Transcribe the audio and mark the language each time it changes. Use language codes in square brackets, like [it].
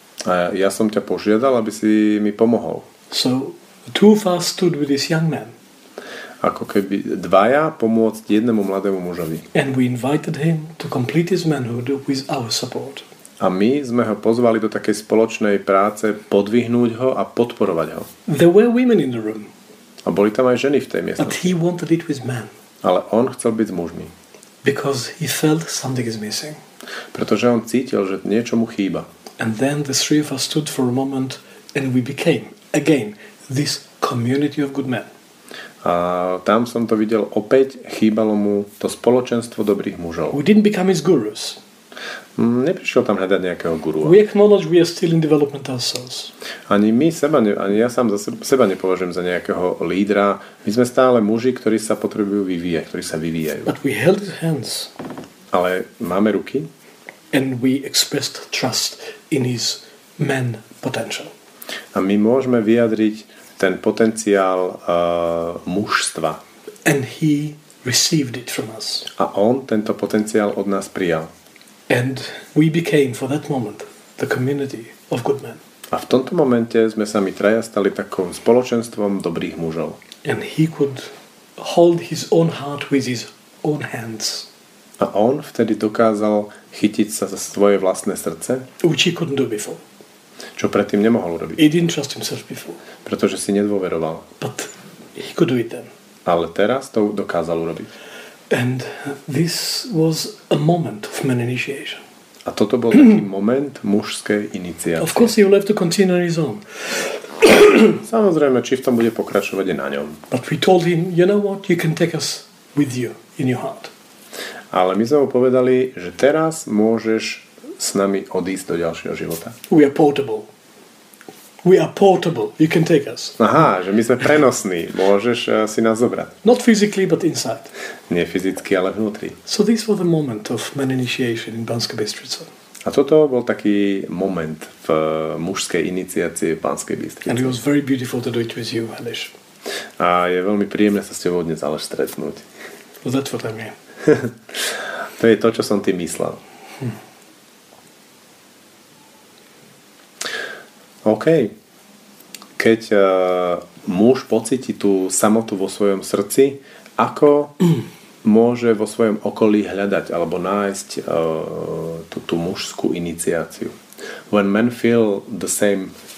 [sk] A ja som ťa požiadal, aby si mi pomohol. [en] So the two of us stood with this young man. [sk] Ako keby dvaja pomôcť jednému mladému mužovi. [en] And we invited him to complete his manhood with our support. [sk] A my sme ho pozvali do takej spoločnej práce podvihnúť ho a podporovať ho. [en] There were women in the room. [sk] A boli tam aj ženy v tej miestnosti. [en] But he wanted it with men. [sk] Ale on chcel byť s mužmi. [en] Because he felt something is missing. [sk] Pretože on cítil, že niečo mu chýba. [en] And then the three of us stood for a moment and we became, again, this community of good men. [sk] A tam som to videl opäť, chýbalo mu to spoločenstvo dobrých mužov. [en] We didn't become his gurus. [sk] Neprišiel tam hľadať nejakého gurua. [en] We acknowledge we are still in development ourselves. [sk] Ani ja sám za seba nepovažujem za nejakého lídra. My sme stále muži, ktorí sa potrebujú vyvíjať, ktorí sa vyvíjajú. [en] But we held his hands. [sk] Ale máme ruky. [en] And we expressed trust in his man potential. [sk] A my môžeme vyjadriť ten potenciál mužstva. [en] And he received it from us. [sk] A on tento potenciál od nás prijal. [en] And we became, for that moment, the community of good men. [sk] A v tomto momente sme sa my traja stali takou spoločenstvom dobrých mužov. [en] And he could hold his own heart with his own hands. [sk] A on vtedy dokázal chytiť sa za svoje vlastné srdce, [en] which he couldn't do before. [sk] Čo predtým nemohol urobiť. [en] He didn't trust himself before. [sk] Pretože si nedôveroval. [en] But he could do it then. [sk] Ale teraz to dokázal urobiť. [en] And this was a moment of man initiation. [sk] A toto bol taký moment mužskej iniciácie. [en] Of course he will have to continue on his own. [sk] Samozrejme, či v tom bude pokračovať je na ňom. [en] But we told him, you know what, you can take us with you in your heart. [sk] Ale my sme mu povedali, že teraz môžeš s nami odísť do ďalšieho života. [en] We are portable. We are portable. You can take us. [sk] Aha, že my sme prenosní. Môžeš si nás zobrať. [en] Not physically, but inside. [sk] Nie fyzicky, ale vnútri. [en] So this was the moment of man initiation in Banskej Bystrici. [sk] A toto bol taký moment v mužskej iniciácii v Banskej Bystrici. [en] And it was very beautiful to do it with you, Aleš. [sk] A je veľmi príjemné sa s tebou dnes, Aleš, stretnúť. [en] Well, that's what I mean. [sk] To je to, čo som ty myslel. [en] OK. [sk] Keď muž pocíti tú samotu vo svojom srdci, ako môže vo svojom okolí hľadať alebo nájsť tú mužskú iniciáciu? [en] When men feel the same